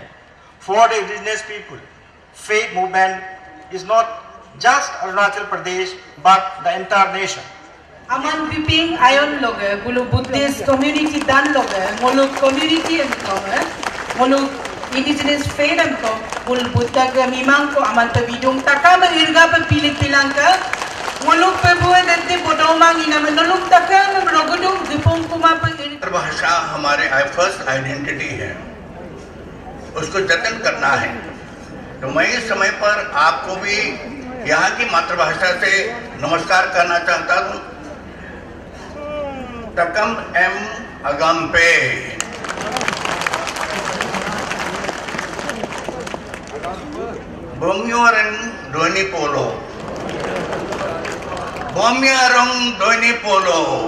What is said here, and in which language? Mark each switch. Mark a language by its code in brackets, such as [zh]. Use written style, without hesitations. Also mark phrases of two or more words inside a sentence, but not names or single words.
[en] For the indigenous people, faith movement is not just Arunachal Pradesh, but the entire nation. [adi] Aman piping ayon loge, bulu [en] Buddhist community [adi] dan loge, mulu community entome, mulu [en] indigenous faith [adi] entome, bulu Buddha ke mimang ko aman pebidung taka irga pepilik pilangka, mulu pebuan dente bodomang ina menoluk taka merogudung dipung kuma pe. [hi] भाषा हमारे [en] first identity [hi] है, उसको जतन करना है। तो मैं इस समय पर आपको भी यहाँ की मातृभाषा से नमस्कार करना चाहता हूँ। [adi] तकम एम अगम्पे, बोमियोरन डोनी पोलो, बोमियोरंग डोनी पोलो।